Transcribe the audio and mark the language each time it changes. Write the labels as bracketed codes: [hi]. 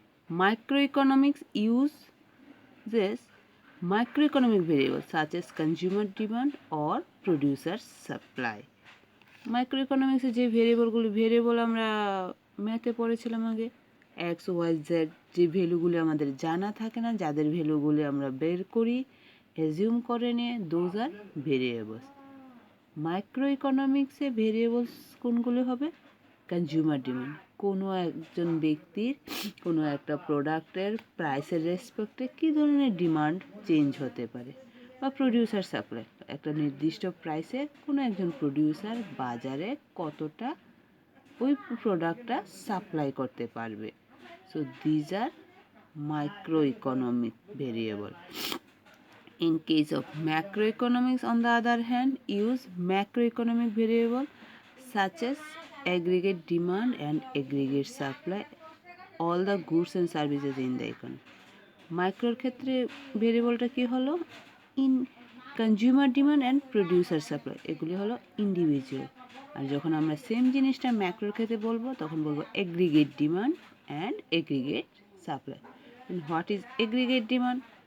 [en] Microeconomics uses microeconomic variables such as consumer demand or producer supply. [bn] মাইক্রোইকোনমিক্সে যে variable আমরা ম্যাথে পড়েছিলাম আগে, এক্স ওয়াই জেড, যে ভ্যালুগুলি আমাদের জানা থাকে না, যাদের ভ্যালুগুলি আমরা বের করি অ্যাজিউম করে নিয়ে, [en] Those are variables. [bn] মাইক্রো ইকোনমিক্সে ভেরিয়েবলস কোনগুলো হবে? কনজিউমার ডিমান্ড, কোনো একজন ব্যক্তির কোনো একটা প্রোডাক্টের প্রাইসের রেসপেক্টে কী ধরনের ডিমান্ড চেঞ্জ হতে পারে, বা প্রডিউসার সাপ্লাই, একটা নির্দিষ্ট প্রাইসে কোনো একজন প্রডিউসার বাজারে কতটা ওই প্রোডাক্টটা সাপ্লাই করতে পারবে। [en] So these are micro economic variable. In case of macroeconomics, on the other hand, use macroeconomic variable such as aggregate demand and aggregate supply, all the goods and services in the economy. [bn] মাইক্রোর ক্ষেত্রে ভেরিয়েবলটা কি হলো? [en] in consumer demand and producer supply, [bn] এগুলি হলো [en] Individual. [bn] আর যখন আমরা same জিনিসটা ম্যাক্রোর ক্ষেত্রে বলবো, তখন বলবো [en] Aggregate demand and aggregate supply. What is aggregate demand?